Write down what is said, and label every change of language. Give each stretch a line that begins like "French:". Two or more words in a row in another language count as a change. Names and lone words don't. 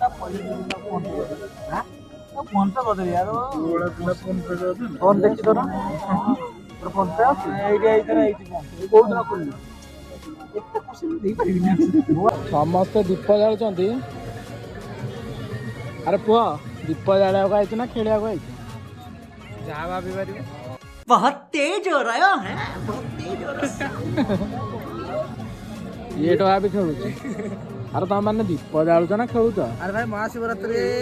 Odia: ଫୋନ୍ ଦେଖି ତୋର ଫୋନ୍ ପେ ଅଛି ସମସ୍ତେ ଦୀପ ଜାଳୁଛନ୍ତି ଆରେ ପୁଅ ଦୀପ ଜାଳିବାକୁ ଆଇଛୁ ନା ଖେଳିବାକୁ ଆଇଛୁ ଯାହା ଭାବି ପାରିବୁ
Hindi: बहुत तेज हो रहा है बहुत तेज हो रहा
Odia: ଇଏ ଟଙ୍କା ବି ଖେଳୁଛି ଆରେ ତମେ ମାନେ ଦୀପ ଜାଳୁଛ ନା ଖେଳୁଛ ଆରେ ଭାଇ ମହାଶିବରାତ୍ରି